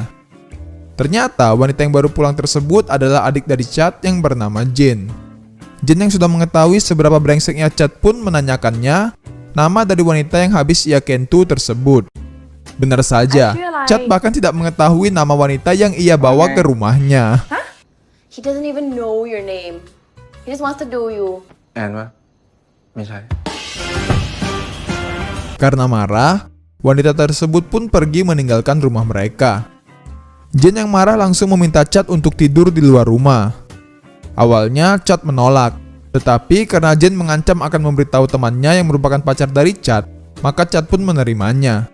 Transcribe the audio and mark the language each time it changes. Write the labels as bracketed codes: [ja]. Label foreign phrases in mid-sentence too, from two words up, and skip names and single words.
[id] Ternyata wanita yang baru pulang tersebut adalah adik dari Chad yang bernama Jin. Jin yang sudah mengetahui seberapa brengseknya Chad pun menanyakannya nama dari wanita yang habis ia kentu tersebut. Benar saja, Chad bahkan tidak mengetahui nama wanita yang ia bawa ke rumahnya. Huh? [en] He doesn't even know your name. He just wants to do you. [th] แอนวะไม่ใช่ [id] Karena marah, wanita tersebut pun pergi meninggalkan rumah mereka. Jin yang marah langsung meminta Chad untuk tidur di luar rumah. Awalnya Chad menolak, tetapi karena Jin mengancam akan memberitahu temannya yang merupakan pacar dari Chad, maka Chad pun menerimanya.